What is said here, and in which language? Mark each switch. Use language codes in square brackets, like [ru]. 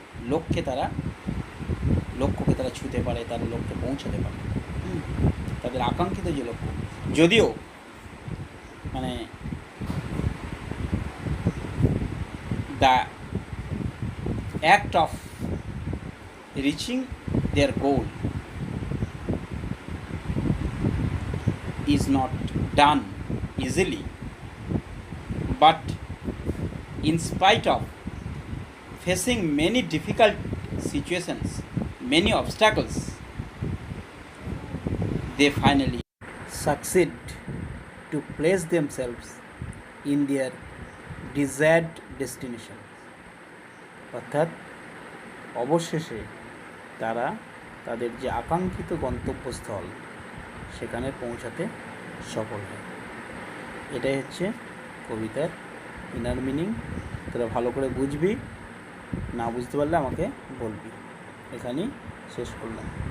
[bn] লক্ষ্যকে তারা ছুঁতে পারে, তারা লক্ষ্যে পৌঁছাতে পারে, তাদের আকাঙ্ক্ষিত যে লক্ষ্য। যদিও মানে [en] the act of reaching their goal is not done easily, but in spite of facing many difficult situations, many obstacles, they finally succeed to place themselves in their desired destination. [bn] অর্থাৎ অবশেষে তারা তাদের যে আকাঙ্ক্ষিত গন্তব্যস্থল সেখানে পৌঁছাতে সফল হয়। এটাই হচ্ছে কবিতার ইনার মিনিং। তোরা ভালো করে বুঝবি, না বুঝতে পারলে আমাকে বলবি। এখানেই শেষ করলাম।